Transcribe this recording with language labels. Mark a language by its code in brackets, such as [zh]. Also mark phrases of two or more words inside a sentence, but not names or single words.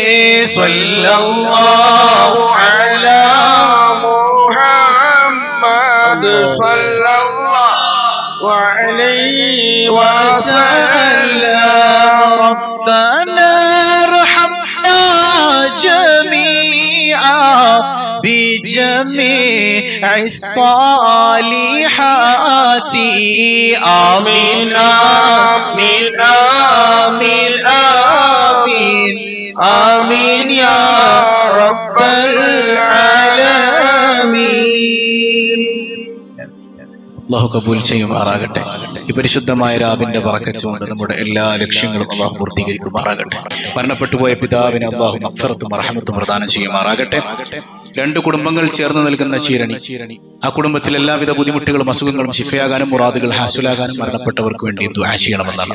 [ar] صلى الله على محمد صلى الله عليه وسلم ربنا ارحمنا جميع بجميع الصالحات آمين آمين آمين آمين آمين يا رب العالمين [ml] അല്ലാഹു കബൂൽ ചെയ്യുമാറാകട്ടെ. ഈ പരിശുദ്ധമായ രാവിന്റെ ബറക്കത്തുകൊണ്ട് നമ്മുടെ എല്ലാ ലക്ഷ്യങ്ങളും അല്ലാഹു പൂർത്തീകരിക്കുമാറാകട്ടെ. മരണപ്പെട്ടുപോയ പിതാവിന് അല്ലാഹു മഗ്ഫിറത്തും റഹ്മത്തും പ്രദാനം ചെയ്യുമാറാകട്ടെ. 2 കുടുംബങ്ങൾ ചേർന്ന് നൽകുന്ന ചീരണി. ആ കുടുംബത്തിൽ എല്ലാവിധ ബുദ്ധിമുട്ടുകളും അസുഖങ്ങളും ശിഫയാകാനും മുറാദുകൾ ഹാസുലാകാനും മരണപ്പെട്ടവർക്ക് വേണ്ടി ദുആ ചെയ്യണമെന്നാണ്.